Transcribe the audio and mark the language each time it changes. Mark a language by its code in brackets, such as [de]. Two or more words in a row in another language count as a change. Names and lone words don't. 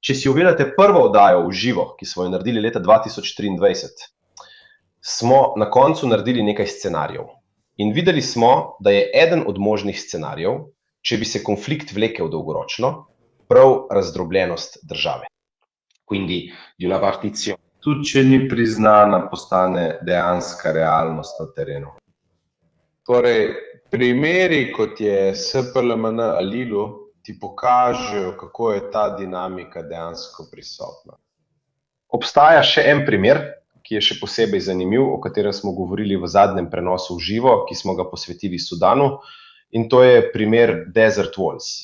[sl] Če si ogledate prvo oddajo v živo, ki smo jo naredili leta 2023, smo na koncu naredili nekaj scenarijev. In videli smo, da je eden od možnih scenarijev, če bi se konflikt vlekel dolgoročno, prav razdrobljenost države. [it] Quindi di una partizione. [sl] Tudi če ni priznana, postane dejanska realnost na terenu. Torej, primeri, kot je SPLMN Alilu, ti pokažejo, kako je ta dinamika dejansko prisotna. Obstaja še en primer, ki je še posebej zanimiv, o katerem smo govorili v zadnjem prenosu v živo, ki smo ga posvetili Sudanu, in to je primer Desert Walls.